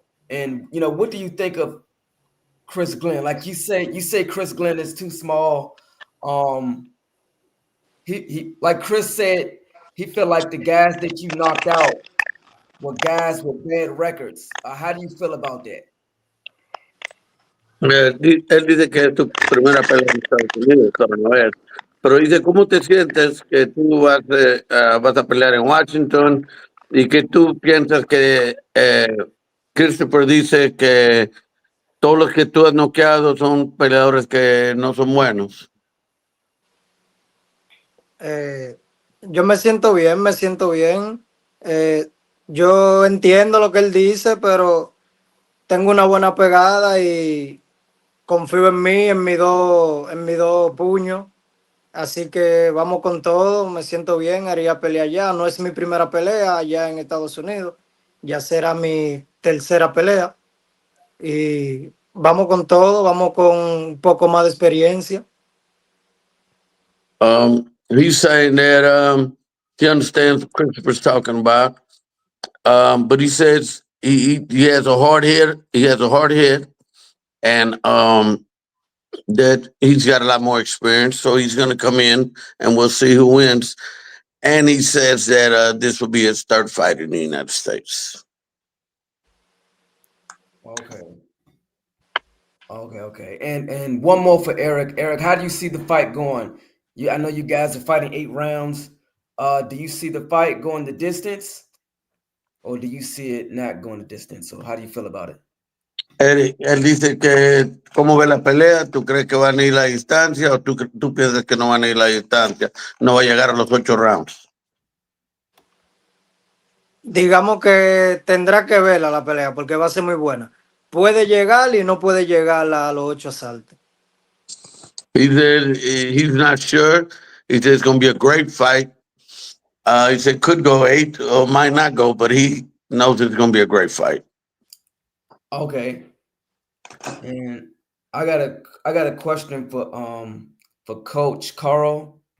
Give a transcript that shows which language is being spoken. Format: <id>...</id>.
<en>And what do you think of Chris Glenn? Like you say Chris Glenn is too small. He like Chris said, he felt like the guys that you knocked out were guys with bad records. How do you feel about that?</en> <es>Él dice que es tu primera pelea en Estados Unidos, pero no es. Pero dice, ¿cómo te sientes que tú vas a pelear en Washington y que tú piensas que Christopher dice que todos los que tú has noqueado son peleadores que no son buenos? Yo me siento bien, me siento bien. Yo entiendo lo que él dice, pero tengo una buena pegada y confío en mí, en mis dos puños. Así que vamos con todo, me siento bien, haría pelea allá. No es mi primera pelea allá en Estados Unidos, ya será mi tercera pelea. Y vamos con todo, vamos con un poco más de experiencia.</es> <en>He's saying that he understands what Christopher's talking about, but he says he has a hard hit. He has a hard hit, and that he's got a lot more experience, so he's going to come in, and we'll see who wins. And he says that this will be his third fight in the United States. Okay. Okay. And one more for Eric. Eric, how do you see the fight going? I know you guys are fighting 8 rounds. Do you see the fight going the distance, or do you see it not going the distance? So how do you feel about it?</en> <es>Él dice que, ¿cómo ve la pelea? ¿Tú crees que van a ir a la distancia o tú piensas que no van a ir a la distancia? No va a llegar a los 8 rounds. Digamos que tendrá que verla la pelea porque va a ser muy buena. Puede llegar y no puede llegar a los 8 asaltos.</es> <en>He said he's not sure. He said it's going to be a great fight. He said could go 8 or might not go, but he knows it's going to be a great fight. Okay. And I got a question for Coach Carl.</en>